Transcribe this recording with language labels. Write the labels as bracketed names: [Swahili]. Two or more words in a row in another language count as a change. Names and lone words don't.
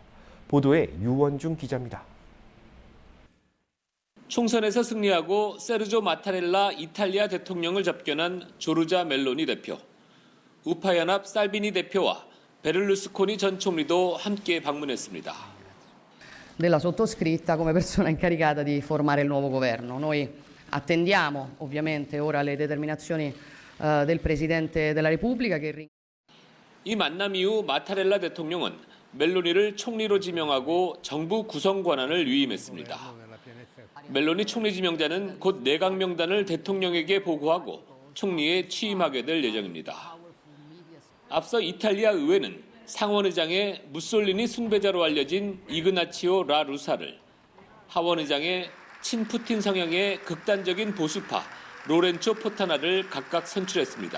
[Korean] 보도에 유원중 기자입니다. 총선에서 승리하고 세르조 마타렐라 이탈리아 대통령을 접견한 조르자 멜로니 대표, 우파연합 살비니 대표와 베를루스코니 전 총리도 함께 방문했습니다. [Italian] Della sottoscritta come persona incaricata di formare il nuovo governo. Noi attendiamo ovviamente ora le determinazioni del Presidente della Repubblica che [Korean] 이 만남 이후 마타렐라 대통령은 멜로니를 총리로 지명하고 정부 구성 권한을 위임했습니다. 멜로니 총리 지명자는 곧 내각 명단을 대통령에게 보고하고 총리에 취임하게 될 예정입니다. 앞서 이탈리아 의회는 상원의장의 무솔리니 숭배자로 알려진 이그나치오 라 루사를, 하원의장의 친푸틴 성향의 극단적인 보수파 로렌초 포타나를 각각 선출했습니다.